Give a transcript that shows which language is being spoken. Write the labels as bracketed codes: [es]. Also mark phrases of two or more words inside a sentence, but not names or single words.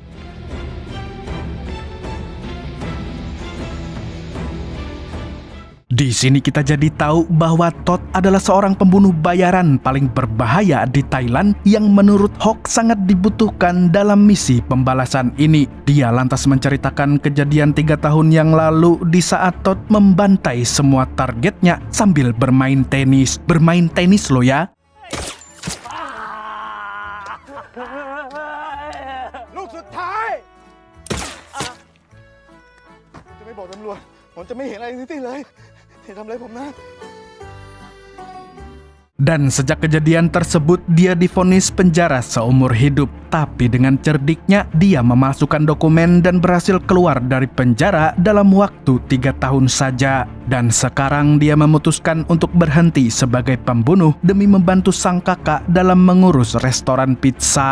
[id] Di sini kita jadi tahu bahwa Tot adalah seorang pembunuh bayaran paling berbahaya di Thailand yang menurut Hok sangat dibutuhkan dalam misi pembalasan ini. Dia lantas menceritakan kejadian 3 tahun yang lalu di saat Tot membantai semua targetnya sambil bermain tenis. Bermain tenis loh ya. [th] ลูกสุดท้ายจะไม่บอกตำรวจผมจะไม่เห็นอะไรทั้งสิ้นเลยอย่าทำอะไรผมนะ [id] Dan sejak kejadian tersebut dia divonis penjara seumur hidup. Tapi dengan cerdiknya dia memasukkan dokumen dan berhasil keluar dari penjara dalam waktu 3 tahun saja. Dan sekarang dia memutuskan untuk berhenti sebagai pembunuh demi membantu sang kakak dalam mengurus restoran pizza.